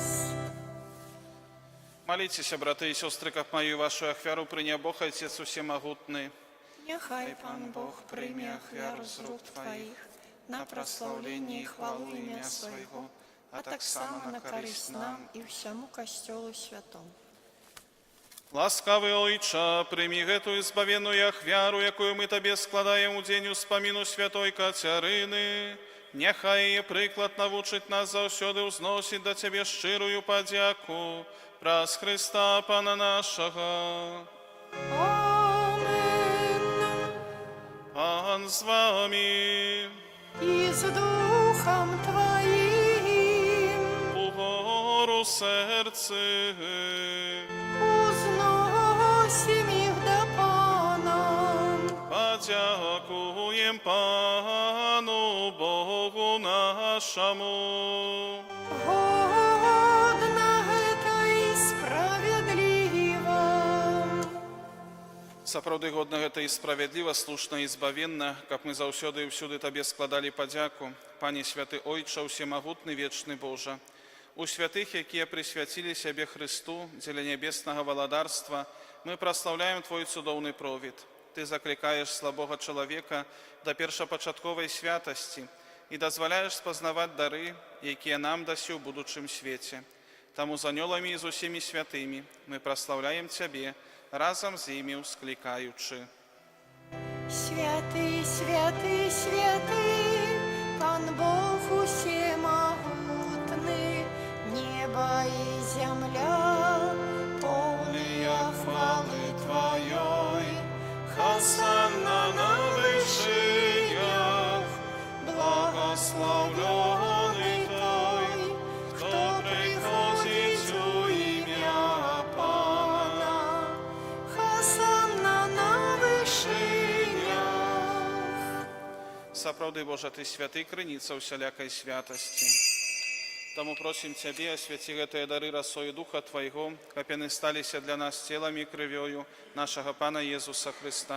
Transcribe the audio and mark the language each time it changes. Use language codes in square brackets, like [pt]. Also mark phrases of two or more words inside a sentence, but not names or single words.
[uk] Моліться, брати і сестри, каб мою і вашу ахвяру прийняв Бог, Отець усемогутний. Нехай Пан Бог прийме ахвяру з рук Твоїх на прославлення і хвалу ім'я Свого, а так само на користь нам і всьому Костьолу святому. [be] Ласкавый Ойча, прими гэту избавенную ахвяру, якую мы Табе складаем у дзень успаміну святой Кацярыны. Няхай яе прыклад навучыць нас заўсёды ўзносіць да Цябе шчырую падзяку праз Хрыста, Пана нашага. Амен. [uk] Пан з вами, І з Духом Твоїм угору серце. узносим їх до Пана. Подякуєм Пану Богу нашому. [be] Годна гэта і справедліва. Сапраўды годна гэта і справядліва, слушна і збавенна, каб мы заўсёды і ўсюды Табе складалі падзяку. Пане святы Ойча, усемагутны вечны Божа, у святых, якія прысвяцілі сябе Хрысту дзеля нябеснага валадарства, мы праслаўляем Твой цудоўны провід. Ты заклікаеш слабога чалавека да першапачатковай святасці і дазваляеш спазнаваць дары, якія нам дасі ў будучым свеце. Таму з анёламі і з усімі святымі мы праслаўляем Цябе, разам з імі ўсклікаючы. [ru] Святый, святый, святый, Пан Бог усемогутный, небо и земля, полные хвалы Твоей. Хосанна на вышинях, благословленный Той, кто приходит у имя Пана. Хосанна на [be] Сапраўды, Божа, Ты святы, крыніца ўсялякай святасці. Таму просім Цябе, асвяці гэтыя дары расою Духа Твайго, каб яны сталіся для нас целам і крывёю нашага Пана Езуса Хрыста.